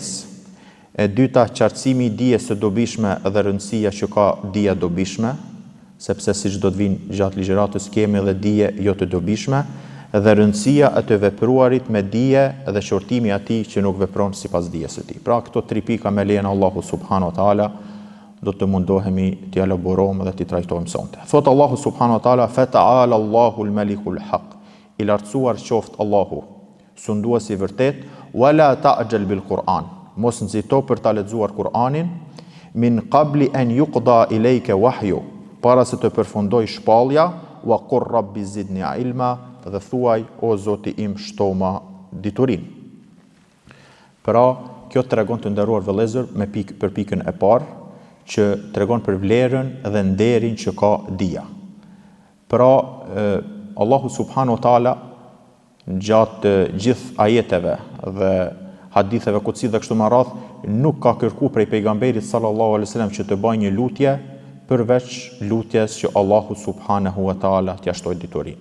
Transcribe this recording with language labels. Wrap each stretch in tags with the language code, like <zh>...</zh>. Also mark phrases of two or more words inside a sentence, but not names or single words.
<sq>E dyta, qartësimi i dijes së dobishme dhe rëndësia që ka dija dobishme, sepse siç do të vinë gjatë ligjëratës kemi edhe dije jo të dobishme, dhe rëndësia e të vepruarit me dije dhe qortimi i atij që nuk vepron sipas dijes së tij. Pra, këto 3 pika me lejen e Allahu</sq> <ar>سبحانه وتعالى</ar> <sq>do të mundohemi t'i elaborojmë dhe t'i trajtojmë sonte.</sq> <ar>Thot الله سبحانه وتعالى: "فتعالى الله الملك الحق."</ar> <sq>I lartësuar qoftë Allahu, sunduesi i vërtet,</sq> <ar>"ولا تعجل بالقرآن."</ar> <sq>Mos nxito për ta lexuar Kur'anin,</sq> <ar>"من قبل أن يقضى إليك وحيه."</ar> <sq>Para se të përfundoj shpallja,</sq> <ar>"وقل رب زدني علما."</ar> <sq>Dhe thuaj, "O Zoti im, shtoma diturinë." Pra, kjo tregon të nderuar vëllezër për pikën e parë, që tregon për vlerën dhe nderin që ka dija. Pra, Allahu</sq> <ar>سبحانه وتعالى</ar> <sq>gjatë gjithë ajeteve dhe haditheve kutsi dhe kështu me radhë nuk ka kërkuar prej pejgamberit</sq> <ar>صلى الله عليه وسلم</ar> <sq>që të bëjë një lutje përveç lutjes që Allahu</sq> <ar>سبحانه وتعالى</ar> <sq>t'ia shtojë diturinë.</sq>